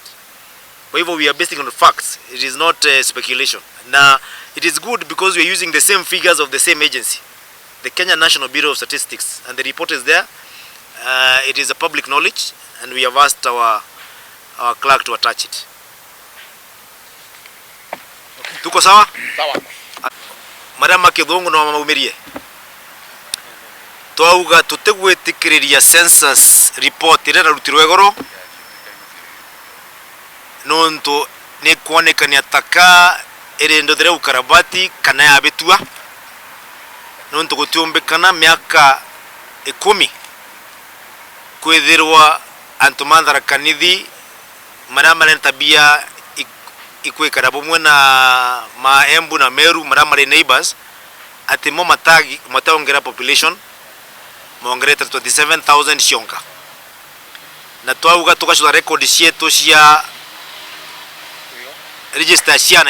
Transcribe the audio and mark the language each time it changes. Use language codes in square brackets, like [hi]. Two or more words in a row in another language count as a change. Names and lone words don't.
[en] However, we are basing on facts. It is not speculation. Now, it is good because we are using the same figures of the same agency, the Kenya National Bureau of Statistics, and the report is there. It is a public knowledge, and we have asked our clerk to attach it. [sw] Tuko sawa? Sawa. [mer] Madam Makidhongo na maumirie. Twauga tutegwetikiriria census report irera rutirwe goro. Nonto ne kuonekania taka irendo thire ukarabati kana ya betua. Nonto gutiombekana miaka 10 kwithirwa antuma Tharaka Nithi maria marenta bia ikwikara bumwe na Maembu na Meru maramare neighbors ati mo mataongera population mongere 27,000 cionka na twauga tukacura record cietu cia register ciana